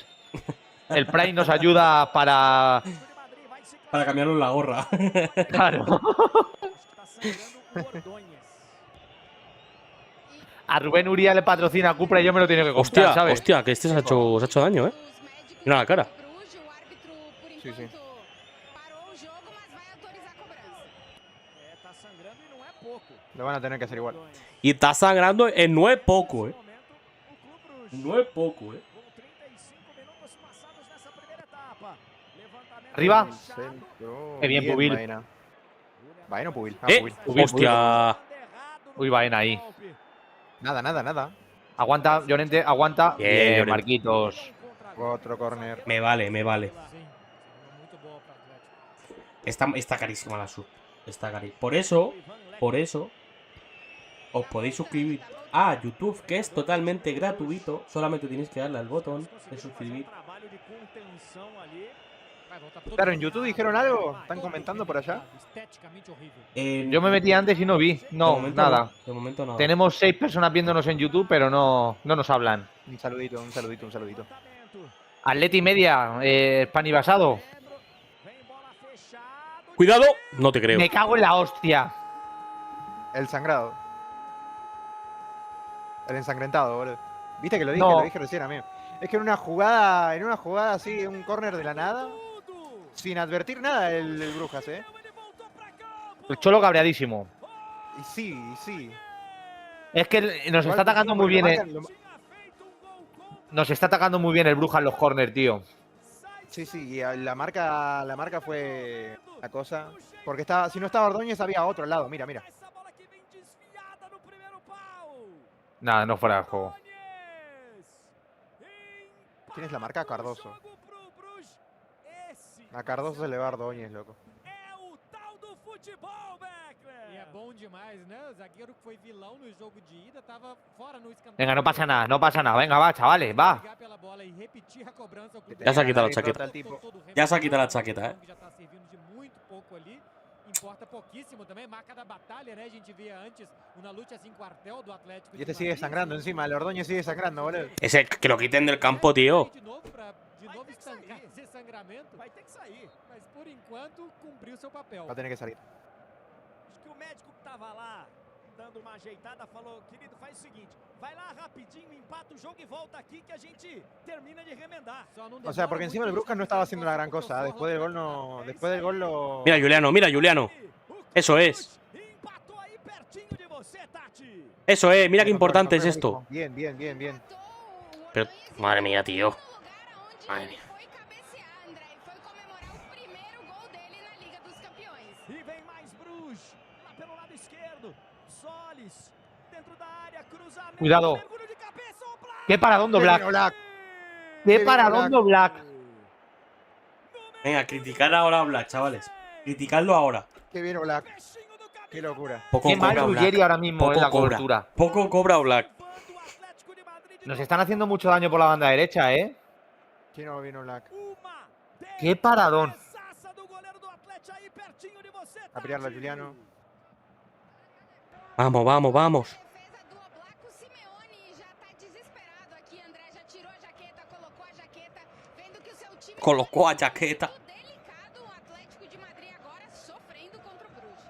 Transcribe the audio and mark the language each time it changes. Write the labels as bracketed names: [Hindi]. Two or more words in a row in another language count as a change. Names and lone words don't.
[Spanish] El Prime nos ayuda para. Para cambiarnos la gorra. Claro. [Portuguese] Tá sangrando o Ordóñez. [Spanish] A Rubén Uría le patrocina a Cupra y yo me lo tengo que comprar, Hostia, ¿sabes? hostia, que este se ha hecho daño, ¿eh? Mira la cara. Sí, sí. [Portuguese] Parou o jogo, mas vai autorizar a cobrança. É, tá sangrando e não é pouco. [Spanish] Lo van a tener que hacer igual. Ordóñez. Y está sangrando en no es poco, [Portuguese] Nesse [Spanish] ¿eh? [Portuguese] momento, o Clube Bruges, [Spanish] No es poco, ¿eh? [Portuguese] com 35 minutos passados nessa primeira etapa. Levantamento [Spanish] Arriba. [Portuguese] fechado. [Spanish] Centro. Qué bien, Pubil. Baena. ¿Baena o Pubil? Ah, Eh, Pubil. Pubil, hostia. [Portuguese] Errado no [Spanish] Uy, Baena ahí. [Portuguese] golpe. [Spanish] Nada, nada, nada. Aguanta, Llorente, aguanta. Bien, Bien, Llorente. Marquitos. Otro córner. Me vale, me vale. [Portuguese] Sim, muito boa pra Atlético. [Spanish] Está carísima la sub. Está carísima. Por eso, os podéis suscribir a YouTube, que es totalmente gratuito. Solamente tenéis que darle al botón de suscribir. [Portuguese] Trabalho de contenção ali. Vai voltar todo [Spanish] Claro, en [Portuguese] mundo. [Spanish] YouTube dijeron algo. ¿Están comentando por allá? [Portuguese] Esteticamente horrível. [Spanish] Yo me metí antes y no vi. De No, momento nada. no, de momento nada. Tenemos 6 personas viéndonos en YouTube, pero no nos hablan. Un saludito, un saludito, un saludito. Levantamento. Atleti media, Spani basado. [Portuguese] Vem bola fechado. [Spanish] Cuidado, no te creo. Me cago en la hostia. El sangrado. El ensangrentado, boludo. ¿Viste que lo dije? No. Lo dije recién, amigo. Es que en una jugada así, un córner de la nada, sin advertir nada el Brujas, ¿eh? El Cholo cabreadísimo. Y sí. Es que nos está Igual, atacando muy porque bien. lo- Nos está atacando muy bien el Brujas en los corners, tío. Sí, y la marca fue la cosa. Porque estaba, si no estaba Ordóñez, había otro al lado. Mira. [Portuguese] Essa bola que vem desviada no primeiro pau. [Spanish] Nada, no fuera de juego. ¿Quién es la marca? Cardoso. [Portuguese] Jogo pro Bruges. Esse [Spanish] A Cardoso se le va a Ordóñez, loco. [Portuguese] é o tal do futebol, Beckler. E é bom demais, né? O zagueiro que foi vilão no jogo de ida tava fora no escanteio. [Spanish] Venga, no pasa nada, no pasa nada. Venga, va, chavales, va. Pegar pela bola e repetir a cobrança. Ya se ha quitado la Ahí chaqueta. rota el tipo. Ya se ha quitado la chaqueta, [Portuguese] Já tá servindo de muito pouco ali. Importa pouquíssimo também, marca da batalha, né? A gente via antes [Spanish] una lucha sin cuartel [Portuguese] do Atlético. [Spanish] Y este sigue sangrando encima. El Ordóñez sigue sangrando, boludo. Ese que lo quiten del campo, tío. [Portuguese] De novo estancar esse sangramento. Vai ter que sair. Mas por enquanto cumpriu seu papel. [Spanish] Va a tener que salir. [Portuguese] Acho que o médico que tava lá dando uma ajeitada falou: querido, faz o seguinte, vai lá rapidinho, empata o jogo e volta aqui que a gente termina de remendar. [Spanish] O sea, porque encima el Brujas no estaba haciendo una gran cosa. Después del gol no. Después del gol lo. Mira, Juliano. Eso es. [Portuguese] Empatou aí pertinho de você, Tati. [Spanish] Eso es, mira qué No, importante es no, esto. Bien. Pero, madre mía, tío. Madre mía. [Portuguese] Foi cabecear, André, e foi comemorar o primeiro gol dele na Liga dos Campeões. E vem mais Bruges, lá pelo lado esquerdo. Solis, dentro da área, cruzamento. [Spanish] Cuidado. [Portuguese] mergulho de cabeça, o Black. [Spanish] Qué paradón de Black. Black. Qué Qué paradón de Black. Venga, criticar ahora a Black, chavales. Criticarlo ahora. Qué bien Black. Qué locura. Poco Qué mal cobra Ruggeri Black. ahora mismo en Poco la cobra. cobertura. Poco cobra Black. Nos están haciendo mucho daño por la banda derecha, ¿eh? ¿Quién no vino Black? Qué paradón. A pelearla, Juliano. Vamos. [Portuguese] Defesa do Oblak, o Simeone já tá desesperado aqui. André já tirou a jaqueta, colocou a jaqueta, vendo que o seu time [Spanish] Colocó a jaqueta. [Portuguese] muito delicado. O Atlético de Madrid agora sofrendo contra o Bruges.